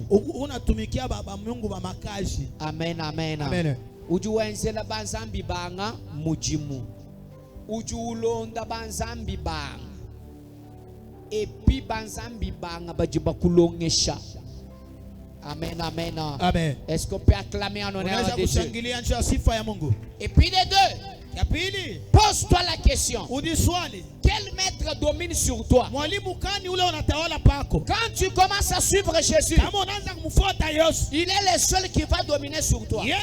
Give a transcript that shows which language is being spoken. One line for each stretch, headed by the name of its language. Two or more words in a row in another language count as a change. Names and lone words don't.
Swahili: Unatumikia baba Mungu ba makazi. Amen, amen. Amen.
Luba-Lulua: Ujuwenzela banzambi banga mujimu. Ujulonda banzambi banga. Epi banzambi banga bajiba kulongesha. Amen, amen. Amen.
French: Est-ce qu'on peut acclamer en honneur de Dieu? Et puis les deux. Pose-toi la question. Quel maître domine sur toi? Quand tu commences à suivre Jésus, il est le seul qui va dominer sur toi.